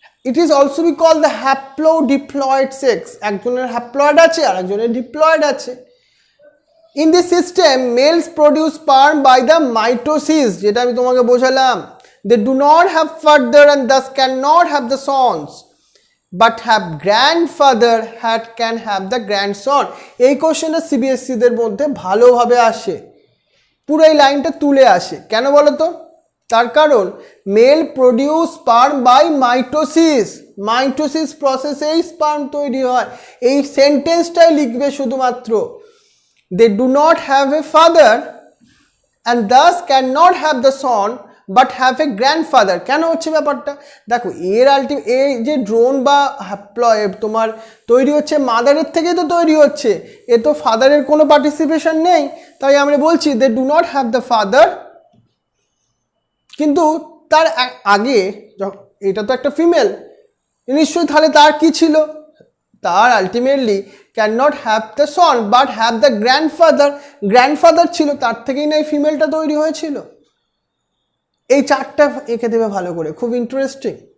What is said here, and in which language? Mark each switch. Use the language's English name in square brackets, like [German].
[English] It is also be called the haplodiploid sex. [Bangla] একজনের haploid আছে আর একজনের ডিপ্লয়েড আছে। [English] In this system, males produce sperm by the mitosis, [Bangla] যেটা আমি তোমাকে বোঝালাম. [English] They do not have father and thus cannot have the sons, but have grandfather can have the grandson. [Bangla] এই কোশ্চেনটা সিবিএসসি দের মধ্যে ভালোভাবে আসে, পুরো এই লাইনটা তুলে আসে. কেন বলো তো? তার কারণ [English] male produce sperm by mitosis, [Bangla] mitosis প্রসেসেই sperm তৈরি হয়. এই সেন্টেন্সটাই লিখবে শুধুমাত্র. [English] They do not have a father and thus cannot have the son but have a grandfather. [Bangla] কেন হচ্ছে ব্যাপারটা? দেখো এর এই যে ড্রোন বা তোমার তৈরি হচ্ছে মাদারের থেকেই তো তৈরি হচ্ছে, এ তো ফাদারের কোনো পার্টিসিপেশন নেই. তাই আমরা বলছি [English] they do not have the father. [Bangla] কিন্তু তার আগে এটা তো একটা ফিমেল, নিশ্চয়ই তাহলে তার কি ছিল? তার [English] Ultimately can not have the son but have the grandfather. [Bangla] Grandfather ছিল, তার থেকেই না এই ফিমেলটা তৈরি হয়েছিল. এই চারটা এঁকে দেবে ভালো করে, খুব ইন্টারেস্টিং.